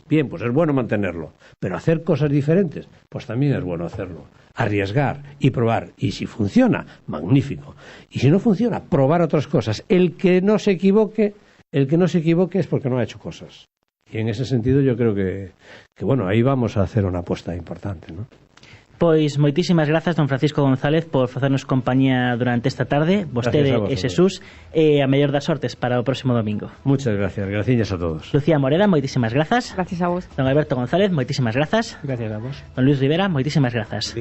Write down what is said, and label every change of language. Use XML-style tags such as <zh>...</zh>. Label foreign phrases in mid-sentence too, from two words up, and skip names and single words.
<es>Bien, pues es bueno mantenerlo, pero hacer cosas diferentes, pues también es bueno hacerlo. Arriesgar y probar, y si funciona, magnífico. Y si no funciona, probar otras cosas. El que no se equivoque es porque no ha hecho cosas. Y en ese sentido yo creo que ahí vamos a hacer una apuesta importante, ¿no?</es> <gl>Pois moitísimas grazas, don Francisco González, por facernos compañía durante esta tarde. Vostede e Xesús, e a mellor das sortes para o próximo domingo.</gl> <es>Muchas gracias,</es> <gl>graciñas a todos. Lucía Moreda, moitísimas grazas.</gl> <es>Gracias a vos.</es> <gl>Don Alberto González, moitísimas grazas.</gl> <es>Gracias a vos.</es> <gl>Don Luis Rivera, moitísimas grazas.</gl>